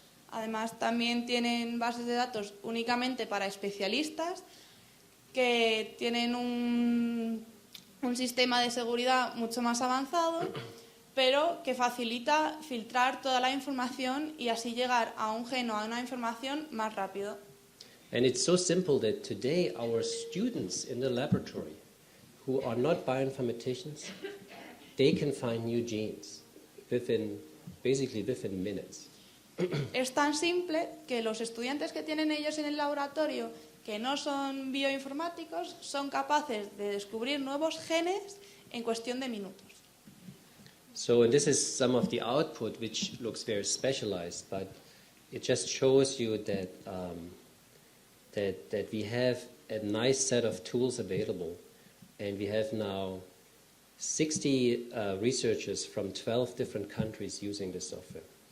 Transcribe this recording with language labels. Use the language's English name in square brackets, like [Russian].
[Spanish] Además, también tienen bases de datos únicamente para especialistas que tienen un sistema de seguridad mucho más avanzado, pero que facilita filtrar toda la información y así llegar a un gen o a una información más rápido. [English] And it's so simple that today our students in the laboratory who are not bioinformaticians, they can find new genes within minutes. [Spanish] Es tan simple que los estudiantes que tienen ellos en el laboratorio, que no son bioinformáticos, son capaces de descubrir nuevos genes en cuestión de minutos. [English] So, and this is some of the output, which looks very specialized, but it just shows you that that we have a nice set of tools available, and we have now 60 researchers from 12 different countries using this software.